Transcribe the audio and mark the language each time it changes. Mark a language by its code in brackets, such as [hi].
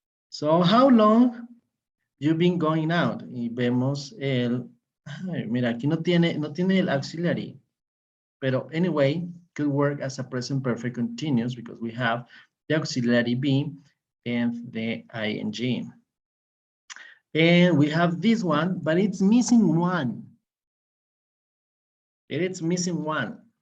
[en] So how long you've been going out? [es] Y vemos el, ay, mira, aquí no tiene el auxiliary. [en] Pero anyway, could work as a present perfect continuous because we have the auxiliary be and the ing. And we have this one, but it's missing one. It's missing one.